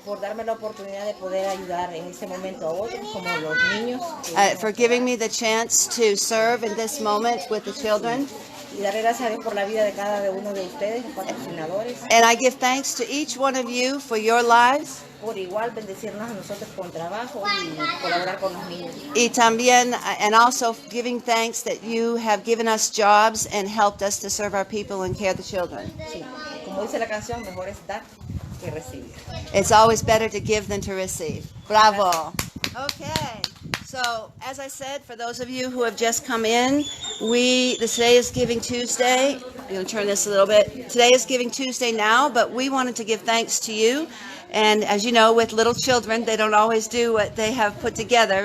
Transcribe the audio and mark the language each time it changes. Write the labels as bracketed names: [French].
[Spanish] por darme la oportunidad de poder ayudar en este momento a otros, como los niños, [English] for giving me the chance to serve in this moment with the children. [Spanish] y darle gracias a Dios por la vida de cada uno de ustedes, los patrocinadores. [English] And I give thanks to each one of you for your lives. [Spanish] Por igual bendecirnos a nosotros con trabajo y colaborar con los niños. Y también, [English] and also giving thanks that you have given us jobs and helped us to serve our people and care the children. [Spanish] Sí, como dice la canción, mejor es dar que recibir. [English] It's always better to give than to receive. Bravo. Okay. So, as I said, for those of you who have just come in, today is Giving Tuesday. I'm going to turn this a little bit. Today is Giving Tuesday now, but we wanted to give thanks to you. And as you know, with little children, they don't always do what they have put together.